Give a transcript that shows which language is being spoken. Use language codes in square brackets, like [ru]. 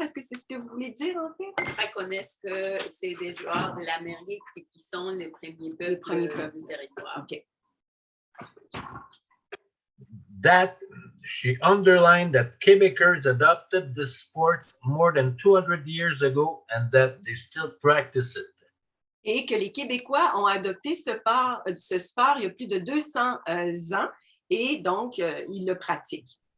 [fr] Est-ce que c'est ce que vous voulez dire, en fait? Reconnaissent que c'est des joueurs de l'Amérique qui sont les premiers peuples du territoire. [en] OK. That she underlined that Quebecers adopted the sports more than 200 years ago and that they still practice it. [fr] Et que les Québécois ont adopté ce sport il y a plus de 200 ans et donc ils le pratiquent.